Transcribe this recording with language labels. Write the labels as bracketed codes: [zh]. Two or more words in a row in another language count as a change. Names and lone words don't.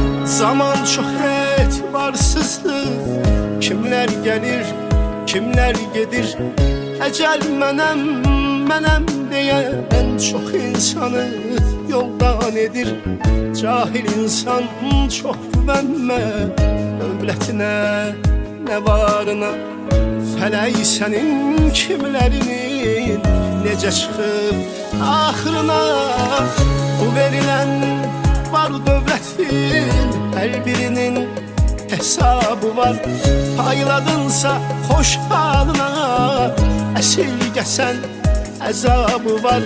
[tr] Zaman çok etibarsızdır. Kimler gelir, kimler gedir. Ecel menem diyen çok insanı yoldan edir. Cahil insan çok güvenme dövletine, ne varına. [az] Fələk sənin kimlərinin necə çıxıb axırına. Bu verilən var dövlətin hər birinin hesabı var. Payladınsa xoş halına, əsirgəsən əzabı var.